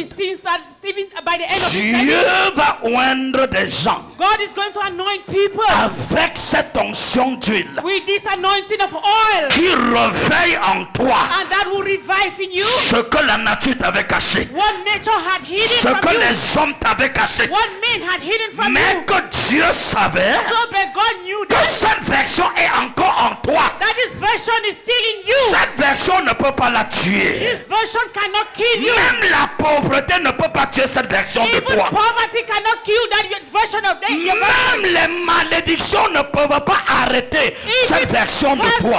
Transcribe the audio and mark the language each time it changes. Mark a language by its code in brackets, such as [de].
[en] It seems that even by the end of the [fr] Dieu [en] service, [fr] va oindre des gens [en] God is going to anoint people [fr] avec cette onction d'huile [en] with this anointing of oil. [fr] qui réveille en toi [en] And that will revive in you [fr] ce que la nature t'avait caché, [en] what nature had hidden [fr] ce [en] from [fr] que [en] you, [fr] les hommes t'avaient caché, [en] what men had hidden from [fr] mais [en] you. [fr] que Dieu savait [en] So but God knew [fr] que [en] that [fr] cette version est encore en toi. [en] this version is still in you. [fr] Cette version ne peut pas la tuer. [en] This version cannot kill you. [fr] Même la pauvreté ne peut pas tuer cette version de [en] Even [fr] toi. [en] poverty cannot kill that version of that. [fr] Même les malédictions ne peuvent pas arrêter cette version de toi.